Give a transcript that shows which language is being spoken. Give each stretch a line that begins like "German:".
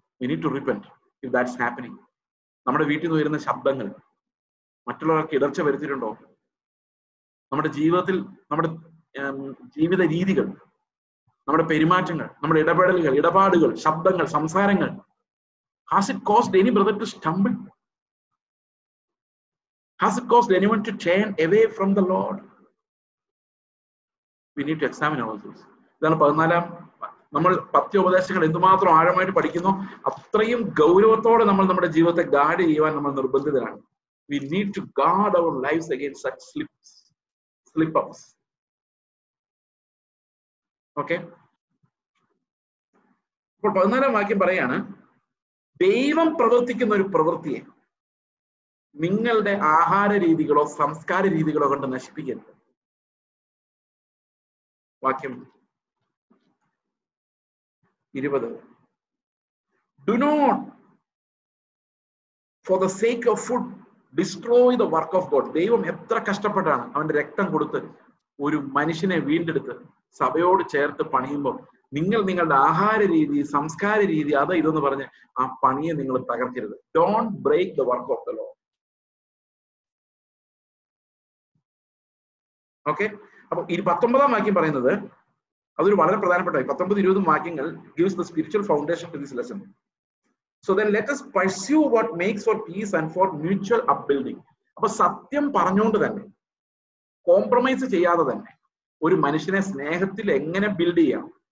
English: We need to repent if that's happening.
Malayalam: നമ്മുടെ വീട്ടിൽ നിന്ന് വരുന്ന ശബ്ദങ്ങൾ മറ്റുള്ളവർക്ക് ഇടർച്ച വരുത്തിയിട്ടുണ്ടോ? നമ്മുടെ ജീവിതത്തിൽ, നമ്മുടെ ജീവിത രീതികൾ, നമ്മുടെ പെരുമാറ്റങ്ങൾ, നമ്മുടെ ഇടപെടലുകൾ, ഇടപാടുകൾ, ശബ്ദങ്ങൾ, സംസാരങ്ങൾ,
English: has it caused any brother to stumble? Has it caused anyone to turn away from the Lord? We need to examine ourselves.
Malayalam: ഇതാണ് 14. നമ്മൾ പത്യോപദേശങ്ങൾ എന്തുമാത്രം ആഴമായിട്ട് പഠിക്കുന്നു, അത്രയും ഗൗരവത്തോടെ നമ്മൾ നമ്മുടെ ജീവിതത്തെ ഗാർഡ് ചെയ്യുവാൻ നമ്മൾ നിർബന്ധിതരാണ്.
English: We need to guard our lives against such slip-ups. Okay?
Malayalam: അപ്പോൾ 14 വാക്യം പറയാണ്, ദൈവം പ്രവർത്തിക്കുന്ന ഒരു പ്രവൃത്തിയെ നിങ്ങളുടെ ആഹാര രീതികളോ സംസ്കാര രീതികളോ കൊണ്ട് നശിപ്പിക്കരുത്. വാക്യം 20.
English: Do not for the sake of food destroy the work of God.
Malayalam: ദൈവം എത്ര കഷ്ടപ്പെട്ടാണ് അവന്റെ രക്തം കൊടുത്ത് ഒരു മനുഷ്യനെ വീണ്ടെടുത്ത് സഭയോട് ചേർത്ത് പണിയുമ്പോൾ നിങ്ങൾ നിങ്ങളുടെ ആഹാര രീതി, സംസ്കാര രീതി, അത് ഇതെന്ന് പറഞ്ഞ് ആ പണിയെ നിങ്ങൾ തകർക്കരുത്.
English: Don't break the work of the lord.
Malayalam: Okay? അപ്പൊ 19 വാക്യം പറയുന്നത് അതൊരു വളരെ പ്രധാനപ്പെട്ട 19-20 വാക്യങ്ങൾ
English: gives the spiritual foundation to this lesson. So then let us pursue what makes for peace and for mutual upbuilding.
Malayalam: അപ്പൊ സത്യം പറഞ്ഞുകൊണ്ട് തന്നെ, കോംപ്രമൈസ് ചെയ്യാതെ തന്നെ, ഒരു മനുഷ്യനെ സ്നേഹത്തിൽ എങ്ങനെ ബിൽഡ് ചെയ്യാം.